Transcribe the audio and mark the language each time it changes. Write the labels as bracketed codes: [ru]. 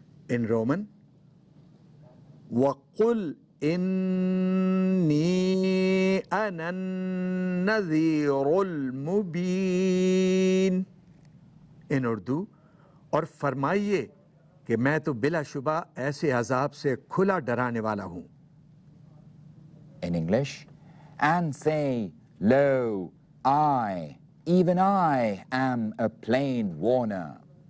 [en] In Roman, [ar] وَقُلْ إِنِّي أَنَا النَّذِيرُ الْمُبِينُ. [en] In Urdu, [ur] और फरमाइए कि मैं तो बिलाशुबा ऐसे अजाब से खुला डराने वाला हूँ. [en] In English, and say, lo, even I am a plain warner.